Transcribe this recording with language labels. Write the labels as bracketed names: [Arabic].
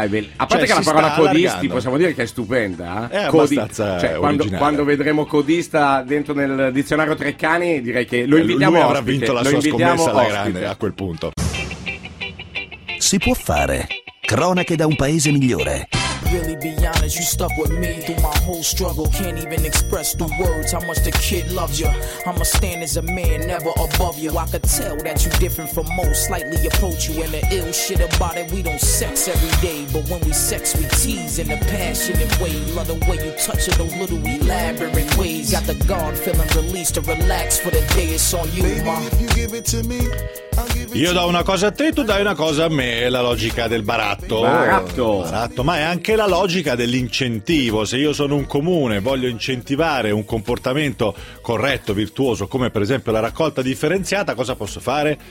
[Italian] Dai, a parte che la parola codisti allargando, possiamo dire che è stupenda, è abbastanza quando vedremo codista dentro nel dizionario Treccani, direi che lo invitiamo. Lui avrà vinto la sua scommessa alla ospite. Grande a quel punto. Si può fare cronache da un paese migliore. [English] Really be honest, you stuck with me through my whole struggle. Can't even express the words how much the kid loves you. I'ma stand as a man, never above you. I could tell that you different from most, slightly approach you. And the ill shit about it, we don't sex every day. But when we sex, we tease in a passionate way. Love the way you touch it, those little elaborate ways. Got the guard feeling released to relax for the day. It's on you, baby, ma. If you give it to me. [Italian] Io do una cosa a te, tu dai una cosa a me. La logica del baratto. Baratto. Baratto. Ma è anche la logica dell'incentivo. Se io sono un comune e voglio incentivare un comportamento corretto, virtuoso, come per esempio la raccolta differenziata, cosa posso fare?